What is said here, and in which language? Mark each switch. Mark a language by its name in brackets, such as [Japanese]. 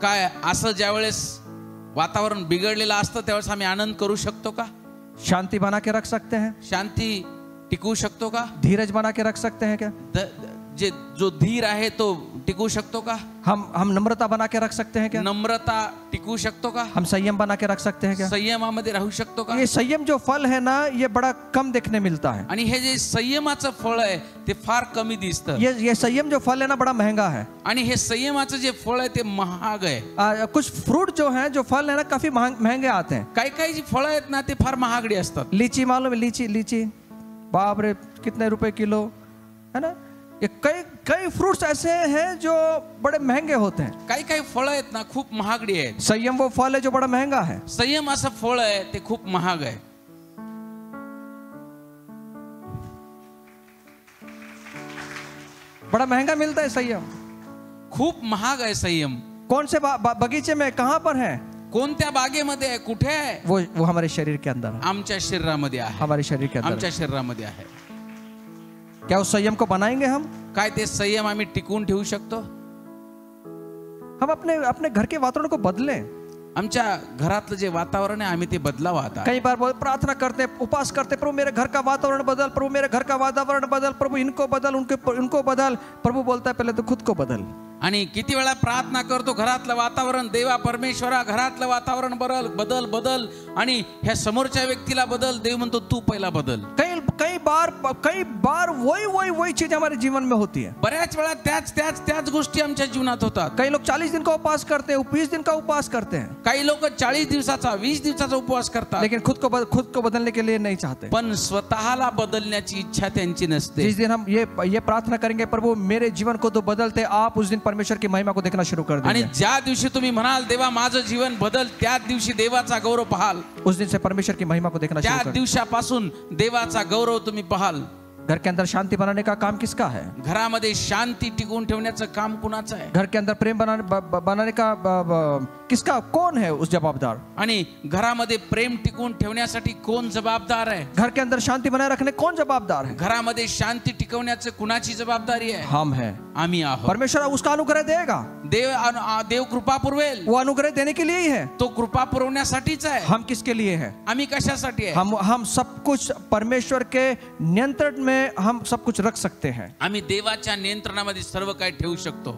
[Marathi] काय असं ज्यावेळेस वातावरण बिघडलेलं असतं त्यावेळेस आम्ही आनंद करू शकतो का? [Hindi] शांति बना के रख सकते हैं? [Marathi] शांती टिकवू शकतो का? [Hindi] धीरज बना के रख सकते हैं क्या? [Marathi] जो धीर आहे तो टिकू शकतो का? [Hindi] हम नम्रता बना के रख सकते हैं क्या? [Marathi] नम्रता टिकू शकतो का? [Hindi] हम संयम बना के रख सकते हैं क्या? [Marathi] संयमामध्ये राहू शकतो का? [Hindi] ये संयम जो फल है ना, ये बड़ा कम देखने मिलता है. [Marathi] आणि हे जे संयमाचं फळ आहे ते फार कमी दिसतं. [Hindi] ये संयम जो फल है ना, बड़ा महंगा है. [Marathi] आणि हे संयमाचं जे फळ आहे ते महाग आहे. [Hindi] कुछ फ्रूट जो है, जो फल है ना, काफी महंगे आते हैं. [Marathi] काही जी फळं आहेत ना ते फार महागडी असतात. [Hindi] लीची मालूम है? लीची बाप रे कितने रुपए किलो है ना. ये कई फ्रूट्स ऐसे हैं जो बड़े महंगे होते हैं. [Marathi] काही फळं आहेत ना खूप महागडी आहेत. [Hindi] संयम वो फल है जो बड़ा महंगा है. [Marathi] संयम असं फळ आहे ते खूप महाग आहे. [Hindi] बड़ा महंगा मिलता है संयम. [Marathi] खूप महाग आहे संयम. [Hindi] कौन से बगीचे में, कहां पर है? [Marathi] कोणत्या बागेमध्ये आहे? कुठे आहे? [Hindi] वो हमारे शरीर के अंदर है. [Marathi] आमच्या शरीरामध्ये आहे. [Hindi] हमारे शरीर के अंदर. [Marathi] आमच्या शरीरामध्ये आहे. [Hindi] क्या उस संयम को बनाएंगे हम? [Marathi] काय ते संयम आम्ही टिकवून ठेवू शकतो? [Hindi] हम अपने घर के वातावरण को बदलें. [Marathi] आमच्या घरातलं जे वातावरण आहे आम्ही ते बदलावं आता. [Hindi] कई बार वो प्रार्थना करते हैं, उपवास करते हैं, प्रभु मेरे घर का वातावरण बदल, प्रभु मेरे घर का वातावरण बदल, प्रभु इनको बदल, उनको बदल. प्रभु बोलता है पहले तो खुद को बदल. [Marathi] आणि किती वेळा प्रार्थना करतो घरातलं वातावरण, देवा परमेश्वरा घरातलं वातावरण बदल बदल बदल, आणि ह्या समोरच्या व्यक्तीला बदल. देव म्हणतो तू पहिला बदल. [Hindi] कई बार वही चीज हमारे जीवन में होती है. [Marathi] बऱ्याच वेळा त्याच गोष्टी आमच्या जीवनात होतात. [Hindi] कई लोग 40 दिन का उपवास करते हैं, 20 दिन का उपवास करते हैं, [Marathi] काही लोक 40 दिवसाचा 20 दिवसाचा उपवास करतात, [Hindi] लेकिन खुद को बदलने के लिए नहीं चाहते. [Marathi] पण स्वतःला बदलण्याची इच्छा त्यांची नसते. [Hindi] जिस दिन हम ये प्रार्थना करेंगे, प्रभु मेरे जीवन को तो बदलते, आप उस दिन परमेश्वर की महिमा को देखना शुरू कर [Marathi] आणि [Hindi] देंगे. [Marathi] ज्या दिवशी तुम्ही म्हणाल देवा माझं जीवन बदल, त्याच दिवशी देवाचा गौरव पाहाल. [Hindi] उस दिन से परमेश्वर की महिमा को देखना शुरू [Marathi] त्या [Hindi] कर. [Marathi] दिवसापासून देवाचा गौरव तुम्ही पाहाल. [Hindi] घर के अंदर शांति बनाने का काम किसका है? [Marathi] घरामध्ये शांती टिकवून ठेवण्याचं काम कुणाचं आहे? [Hindi] घर के अंदर प्रेम बनाने का किसका, कौन है उस जवाबदार? [Marathi] आणि घरामध्ये प्रेम टिकवून ठेवण्यासाठी कोण जबाबदार आहे? [Hindi] घर के अंदर शांति बनाए रखने कौन जवाबदार है? [Marathi] घरामध्ये शांती टिकवण्याचं कुणाची जबाबदारी आहे? [Hindi] हम हैं. [Marathi] आम्ही आहोत. [Hindi] परमेश्वर उसका अनुग्रह देगा. [Marathi] देव कृपा पुरवेल. [Hindi] वो अनुग्रह देने के लिए ही है. [Marathi] तो कृपा पुरवण्यासाठीच आहे. [Hindi] हम किसके लिए है? [Marathi] आम्ही कशासाठी आहे? [Hindi] हम सब कुछ परमेश्वर के नियंत्रण में हम सब कुछ रख सकते हैं. [Marathi] आम्ही देवाच्या नियंत्रणामध्ये सर्व काही ठेवू शकतो.